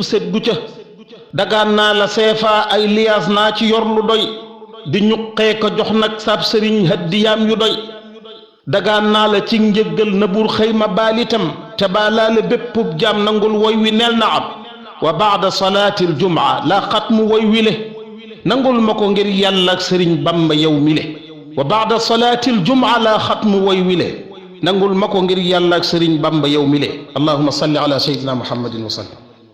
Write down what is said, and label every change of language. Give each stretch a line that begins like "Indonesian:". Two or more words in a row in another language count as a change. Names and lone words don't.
Wolof: seddu ca dagaan naa la seefaa ay liyaas naa ci yor lu doy di ñuqee ko jox nag sab sëriñ haddiyaam yu doy dagaan naa la ci njëggal na bur xëy ma baalitam te baalaale béppub jaam nangul woy wi neel na am
Arabic: وبعد صلاة الجمعة
Wolof: la xatmu woy wi le nangul ma ko ngir yàlla ak sëriñ bamba yow mi le
Arabic: وبعد صلاة الجمعة
Wolof: la xatmu woy wi le nangul ma ko ngir yàlla ak sëriñ bamba yow mi le
Arabic: اللهم صل على سيدنا محمد وسلم